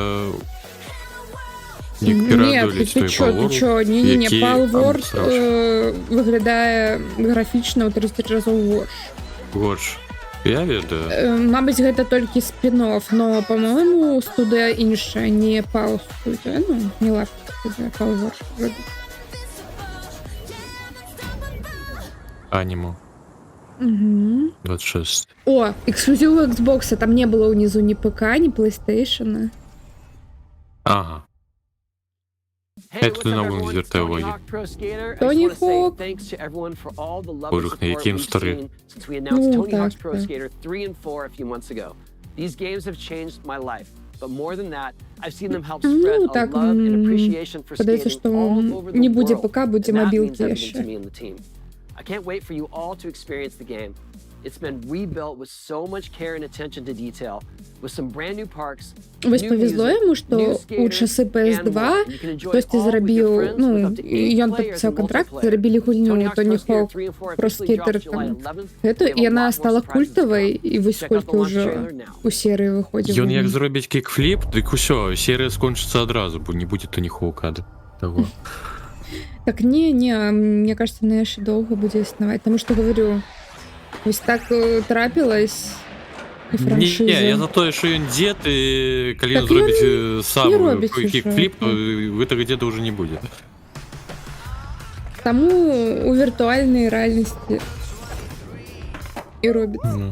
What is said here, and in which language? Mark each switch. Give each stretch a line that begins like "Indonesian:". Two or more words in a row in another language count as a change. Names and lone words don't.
Russian: Нет, ты чё, не,
Belarusian: Palworld выглядае графічна ў 30 разоў горш. Я ведаю. Мабыць, гэта толькі спин-офф,
Russian: но, по-моему,
Belarusian: студыя іншая, не Pal студыя, ну, не Лапки студыя, Palworld робіць.
Russian: Аниму. 26. О, эксклюзиву Xbox, там не было внизу ни ПК, ни PlayStation.
Ukrainian: Ага. Это на вон звертаю увагу. Тони Хок. Боже, на яким старий. Ну, так.
English: These games have changed my life. But more than that, I've seen them help spread a love and appreciation for skating all over the
Ukrainian: не буде
English: world.
Ukrainian: ПК, буде
English: And that
Ukrainian: мобілки
English: means everything
Ukrainian: ще.
English: to me and the team. I can't wait for you all to experience the game. It's been rebuilt with so much care and attention to detail, with some brand new parks.
Belarusian: Вось повезло йому, што у часы PS2 хтосьці зрабіў, ну, ён падпісаў контракт, зрабілі гульню Тоні Хок про скейтер там. Гэту, і яна стала культавай, і вось сколькі ўжо у серыі выходзіць. Ён як зробіць кікфліп, дык усё, серыя скончыцца адразу, бо не будзе Тоні Хоука таго.
Russian: Так не, мне кажется, она еще долго будет иснаваць, потому что, говорю,
Belarusian: вось так трапилась франшиза. Не, я за тое, што ён дзед, і калі ён зробіць сам кікфліп, то гэтага дзеда ўжо не будзе. Таму у віртуальнай рэальнасці і робіцца.